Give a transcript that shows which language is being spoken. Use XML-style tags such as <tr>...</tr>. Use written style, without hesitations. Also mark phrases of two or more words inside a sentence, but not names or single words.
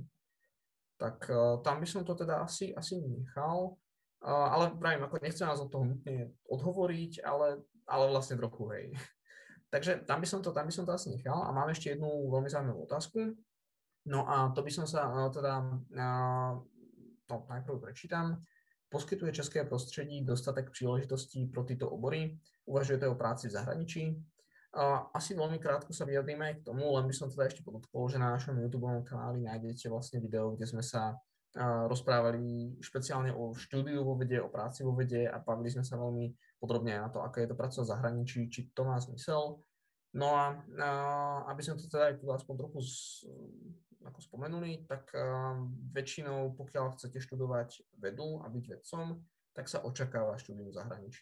<sk>Tak tam by som to teda asi nechal, ale pravím, ako nechcem nás od toho nutne odhovoriť, ale vlastne trochu, hej. Takže tam by som to asi nechal a mám ešte jednu veľmi zaujímavú otázku. No a to by som sa najprv prečítam.</sk> <cs>Poskytuje české prostředí dostatek příležitostí pro tyto obory? Uvažujete o práci v zahraničí?</cs> <sk>Asi veľmi krátko sa vyjadríme aj k tomu, len by som teda ešte podotkol, že na našom YouTube kanáli nájdete vlastne video, kde sme sa rozprávali špeciálne o štúdiu vo vede, o práci vo vede a bavili sme sa veľmi podrobne na to, aké je to pracovať v zahraničí, či to má zmysel. No a aby sme to teda aj tu aspoň trochu ako spomenuli, tak väčšinou, pokiaľ chcete študovať vedu a byť vedcom, tak sa očakáva štúdium v zahraničí.</sk>